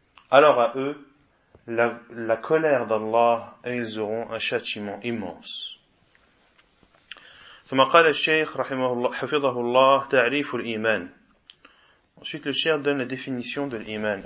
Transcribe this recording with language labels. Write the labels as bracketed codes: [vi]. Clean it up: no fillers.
[fr] Alors à eux, la colère d'Allah, et ils auront un châtiment immense. [ar] ثم قال الشيخ رحمه الله حفظه الله تعريف الإيمان. [fr] Ensuite le cheikh donne la définition de l'Iman.